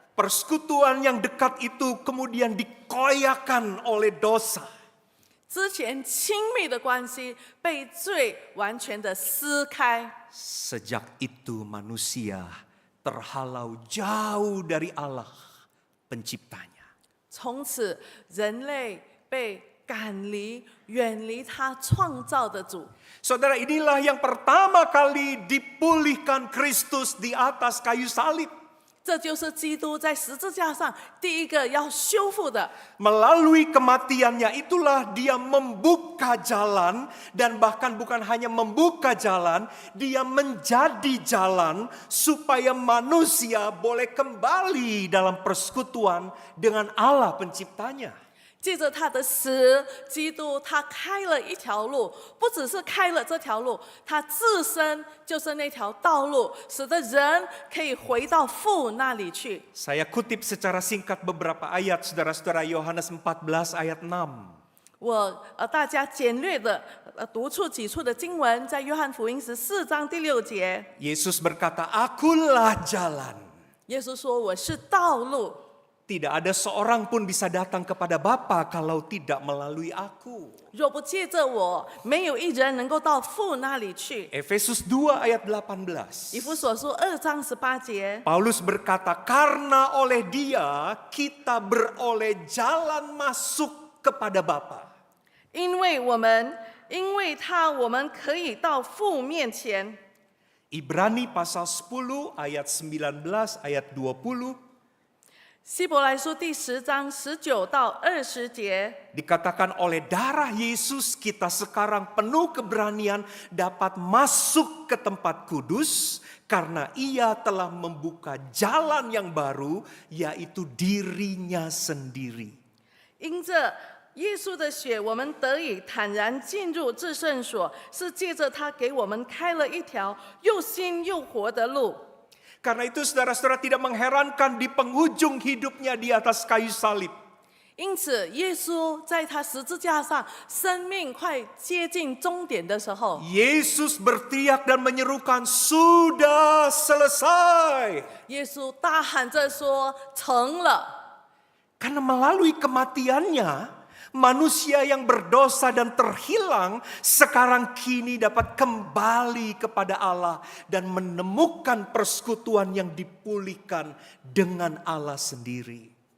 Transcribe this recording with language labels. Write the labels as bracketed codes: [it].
[id] Persekutuan yang dekat itu kemudian dikoyakan oleh dosa. [zh] 之前亲密的关系被罪完全的撕开。 [id] Sejak itu manusia terhalau jauh dari Allah penciptanya. [zh] 从此，人类被赶离、远离他创造的主。 [id] Saudara, inilah yang pertama kali dipulihkan Kristus di atas kayu salib. [zh] 这就是基督在十字架上第一个要修复的。 [id] Melalui kematiannya itulah dia membuka jalan, dan bahkan bukan hanya membuka jalan, dia menjadi jalan supaya manusia boleh kembali dalam persekutuan dengan Allah penciptanya. [zh] 借着他的死，基督他开了一条路，不只是开了这条路，他自身就是那条道路，使得人可以回到父那里去。 [id] Saya kutip secara singkat beberapa ayat, saudara-saudara. Yohanes 14 ayat 6. [zh] 大家简略的读出几处的经文，在约翰福音14章第6节， [id] Yesus berkata, "Akulah jalan." [zh] 耶稣说：“我是道路。” [id] Tidak ada seorang pun bisa datang kepada Bapa kalau tidak melalui aku. [zh] 若不借着我，没有一人能够到父那里去。 [id] Efesus 2 ayat 18. [zh] 以弗所书2章18节， [id] Paulus berkata, karena oleh dia kita beroleh jalan masuk kepada Bapa. [zh] 因为他，我们可以到父面前。 [id] Ibrani pasal 10 ayat 19 ayat 20. [zh] 希伯来书第10章19到20节， [id] Dikatakan oleh darah Yesus kita sekarang penuh keberanian dapat masuk ke tempat kudus karena ia telah membuka jalan yang baru yaitu dirinya sendiri. [zh] 因着耶稣的血，我们得以坦然进入至圣所，是借着他给我们开了一条又新又活的路。 [id] Karena itu saudara-saudara tidak mengherankan di penghujung hidupnya di atas kayu salib. [zh] 因此，耶稣在他十字架上生命快接近终点的时候， [id] Yesus berteriak dan menyerukan, sudah selesai. [zh] 耶稣大喊着说：“成了。” [id] Karena melalui kematiannya, manusia yang berdosa dan terhilang sekarang kini dapat kembali kepada Allah dan menemukan persekutuan yang dipulihkan dengan Allah sendiri.